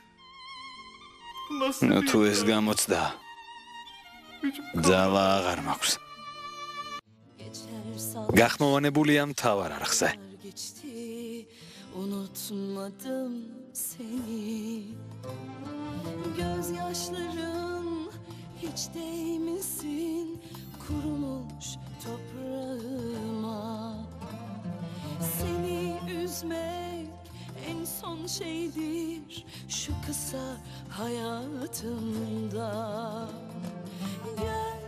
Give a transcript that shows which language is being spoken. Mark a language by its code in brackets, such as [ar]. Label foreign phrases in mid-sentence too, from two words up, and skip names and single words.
[ka] ნუ თუ ეს გამოცდა ძალა აღარ მაქვს გახმოვანებულია მთავარ არხზე [tr] unutmadım seni gözyaşların hiç değmesin kurumuş toprağıma seni üzmek en son şeydir şu kısa hayatımda